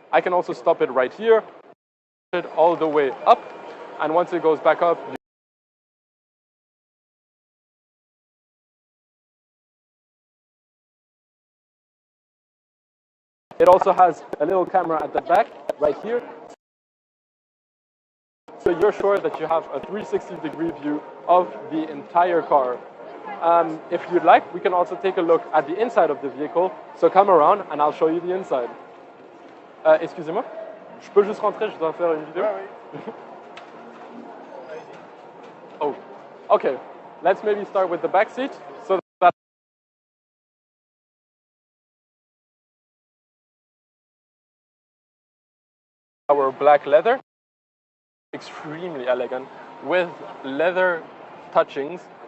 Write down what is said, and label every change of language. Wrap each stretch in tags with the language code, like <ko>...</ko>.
<en>I can also stop it right here, it all the way up, and once it goes back up, it also has a little camera at the back, right here. So you're sure that you have a 360-degree view of the entire car. If you'd like, we can also take a look at the inside of the vehicle. So come around and I'll show you the inside.</en> <fr>Excusez-moi, je peux juste rentrer, je dois faire une vidéo.</fr> <en>Oh, okay. Let's maybe start with the back seat. So that our black leather, extremely elegant with leather touchings.</en>